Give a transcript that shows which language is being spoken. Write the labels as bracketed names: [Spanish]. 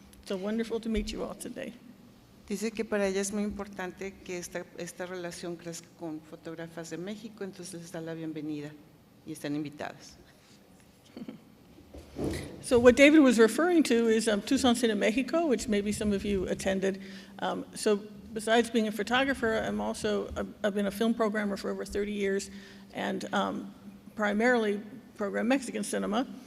[English] So wonderful to meet you all today. [Spanish] Dice que para ella es muy importante que esta relación crezca con Fotógrafas de México, entonces les da la bienvenida y están invitadas. [English] So what David was referring to is Tucson Cine Mexico, which maybe some of you attended. So besides being a photographer, I've been a film programmer for over 30 years, and primarily program Mexican cinema.